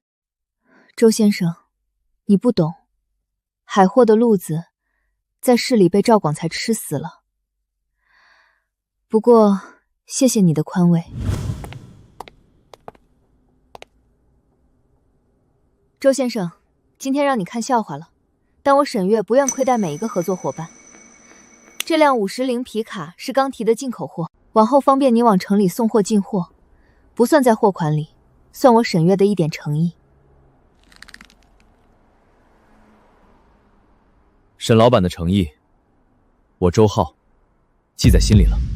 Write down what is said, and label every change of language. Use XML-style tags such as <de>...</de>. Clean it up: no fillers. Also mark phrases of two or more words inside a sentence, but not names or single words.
<zh>周先生，你不懂，海货的路子在市里被赵广才吃死了。不过，谢謝你的寬慰。周先生，今天讓你看笑話了，但我沈月不願虧待每一個合作夥伴。這輛50鈴皮卡是剛提的進口貨，往後方便你往城裡送貨進貨，不算在貨款裡，算我沈月的一點誠意。沈老板的誠意，我周浩記在心裡了。</zh>